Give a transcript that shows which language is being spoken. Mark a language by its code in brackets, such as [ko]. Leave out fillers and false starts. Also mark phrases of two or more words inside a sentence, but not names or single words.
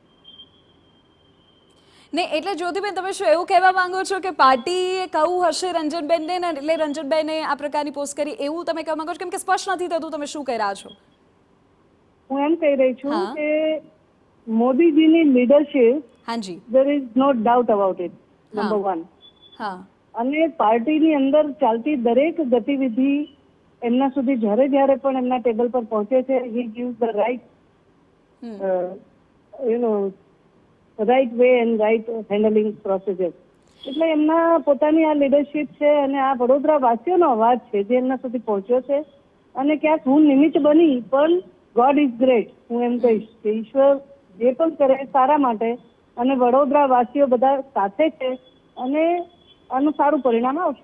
[gu] ને એટલે જ્યોતિબેન, તમે શું એવું કહેવા માંગો છો કે પાર્ટીએ કહું હશે રંજનબેનને ને એટલે રંજનબેને આ પ્રકારની પોસ્ટ કરી એવું તમે કહેવા માંગો છો? કેમ કે સ્પષ્ટ નથી થતું તમે શું કહી રહ્યા છો. હું એમ કહી રહી છું કે મોદીજીની લીડરશીપ, હાજી, [en] there is no doubt about it, number one. [gu] અને પાર્ટીની અંદર ચાલતી દરેક ગતિવિધિ એમના સુધી જ્યારે પણ એમના ટેબલ પર પહોંચે છે, [en] he gives the right right way and right handling procedure. [gu] એટલે એમના પોતાની આ લીડરશિપ છે અને આ વડોદરા વાસીઓનો અવાજ છે જે એમના સુધી પહોંચ્યો છે. અને ક્યાંક હું નિમિત્ત બની, પણ [en] God is great. [gu] હું એમ કહીશ કે ઈશ્વર જે પણ કરે સારા માટે, અને વડોદરા વાસીઓ બધા સાથે છે અને આનું સારું પરિણામ આવશે.